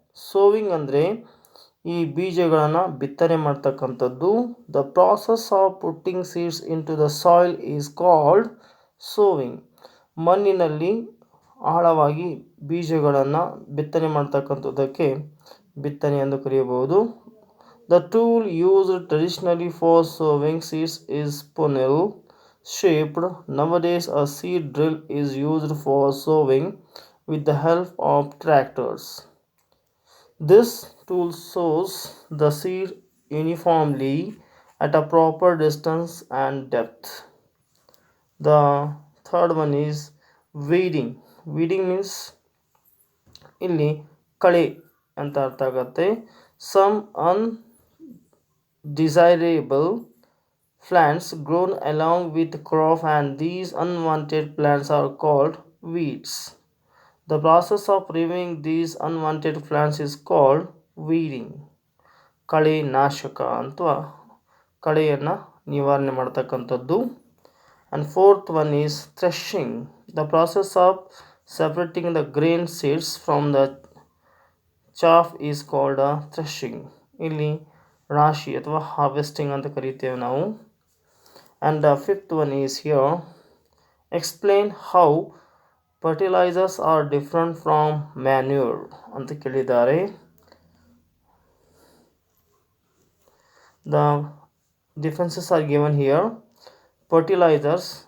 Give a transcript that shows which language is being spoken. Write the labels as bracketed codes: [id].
[kn] Sowing ಅಂದರೆ ಈ ಬೀಜಗಳನ್ನು ಬಿತ್ತನೆ ಮಾಡ್ತಕ್ಕಂಥದ್ದು. [en] The process of putting seeds into the soil is called sowing. [kn] ಮಣ್ಣಿನಲ್ಲಿ ಆಳವಾಗಿ ಬೀಜಗಳನ್ನು ಬಿತ್ತನೆ ಮಾಡ್ತಕ್ಕಂಥದ್ದಕ್ಕೆ ಬಿತ್ತನೆ ಎಂದು ಕರೆಯಬಹುದು. [en] The tool used traditionally for sowing seeds is spindle shaped. Nowadays, a seed drill is used for sowing with the help of tractors. This tool sows the seed uniformly at a proper distance and depth. The third one is weeding. Weeding means [kn] ಇಲ್ಲಿ ಕಳೆ ಅಂತ ಅರ್ಥ ಆಗುತ್ತೆ. [en] Some undesirable plants grown along with crop, and these unwanted plants are called weeds. The process of removing these unwanted plants is called weeding. [kn] ಕಳೆ ನಾಶಕ ಅಥವಾ ಕಳೆಯನ್ನು ನಿವಾರಣೆ ಮಾಡ್ತಕ್ಕಂಥದ್ದು. [en] And fourth one is threshing. The process of separating the grain seeds from the chaff is called threshing. [kn] ಇಲ್ಲಿ ರಾಶಿ ಅಥವಾ harvesting ಅಂತ ಕರೀತೇವೆ ನಾವು. [en] And the fifth one is here: explain how fertilizers are different from manure [kn] ಅಂತ ಕೇಳಿದ್ದಾರೆ. [en] The differences are given here. Fertilizers.